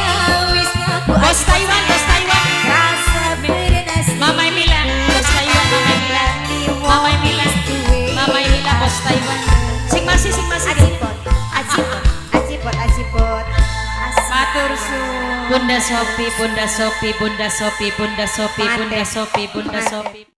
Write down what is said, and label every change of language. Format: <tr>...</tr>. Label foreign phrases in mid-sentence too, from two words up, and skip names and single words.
<jv>Bos Taiwan. Mama Emila. Bos Taiwan. Mama Emila bos Taiwan. Sing masih. Ajipot. Matur suwun. Bunda Sopi, Bunda Sopi, Bunda Sopi, Bunda Sopi, Bunda Sopi, Bunda Sopi.</jv>